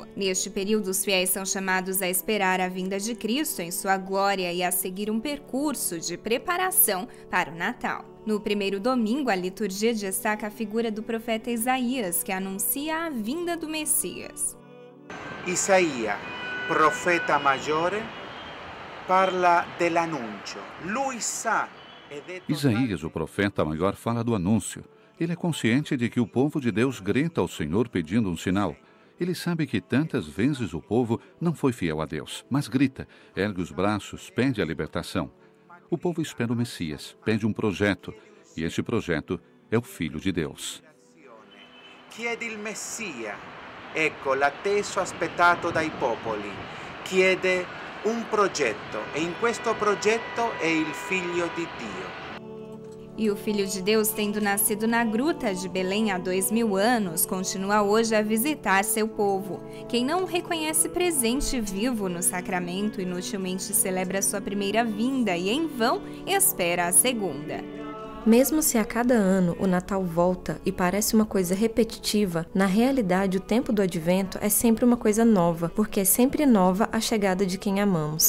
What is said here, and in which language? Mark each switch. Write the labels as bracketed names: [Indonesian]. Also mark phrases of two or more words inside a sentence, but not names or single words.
[Portuguese] Neste período, os fiéis são chamados a esperar a vinda de Cristo em sua glória e a seguir um percurso de preparação para o Natal. No primeiro domingo, a liturgia destaca a figura do profeta Isaías, que anuncia a vinda do Messias. Isaías, [Italian] profeta maggiore, parla dell'annuncio. Lui sa ed è [Portuguese] Isaías, o profeta maior, fala do anúncio. Ele é consciente de que o povo de Deus grita ao Senhor pedindo um sinal. Ele sabe que tantas vezes o povo não foi fiel a Deus, mas grita, ergue os braços, pede a libertação. O povo espera o Messias, pede um projeto, e este projeto é o Filho de Deus. [Italian] Chiede il Messia, ecco l'atteso aspettato dai popoli. Chiede un progetto, e in questo progetto è il Figlio di Dio. [Portuguese] E o Filho de Deus, tendo nascido na gruta de Belém há 2000 anos, continua hoje a visitar seu povo. Quem não o reconhece presente vivo no sacramento, inutilmente celebra sua primeira vinda e, em vão, espera a segunda. Mesmo se a cada ano o Natal volta e parece uma coisa repetitiva, na realidade o tempo do Advento é sempre uma coisa nova, porque é sempre nova a chegada de quem amamos.